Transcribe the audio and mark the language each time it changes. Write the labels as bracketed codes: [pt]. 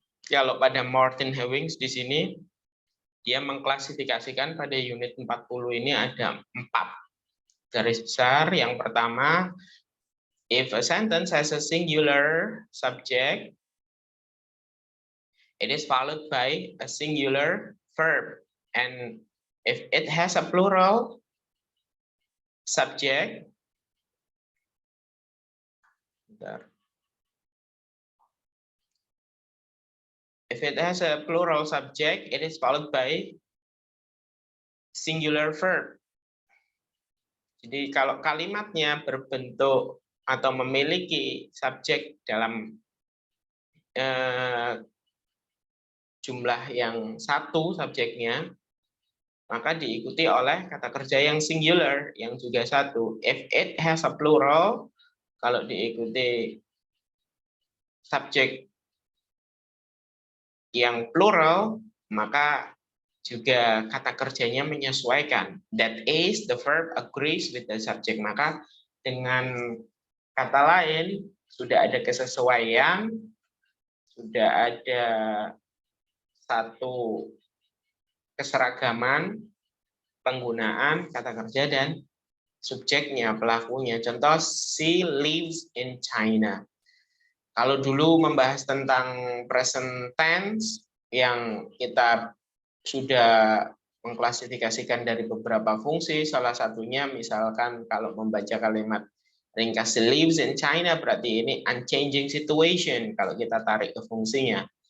[id] Kalau pada Martin Hewings di sini, dia mengklasifikasikan pada unit 40 ini ada 4 garis besar. Yang pertama, [en] if a sentence has a singular subject, it is followed by a singular verb. And if it has a plural subject, if it has a plural subject, it is followed by singular verb. [id] Jadi kalau kalimatnya berbentuk atau memiliki subjek dalam jumlah yang satu subjeknya, maka diikuti oleh kata kerja yang singular, yang juga satu. [en] If it has a plural, [id] kalau diikuti subjek yang plural, maka juga kata kerjanya menyesuaikan. [en] That is, the verb agrees with the subject. [id] Maka dengan kata lain, sudah ada kesesuaian, sudah ada satu keseragaman penggunaan kata kerja dan subjeknya, pelakunya. Contoh, [en] she lives in China. [id] Kalau dulu membahas tentang present tense, yang kita sudah mengklasifikasikan dari beberapa fungsi, salah satunya misalkan kalau membaca kalimat ringkas [en] lives in China, [id] berarti ini [en] unchanging situation [id] kalau kita tarik ke fungsinya.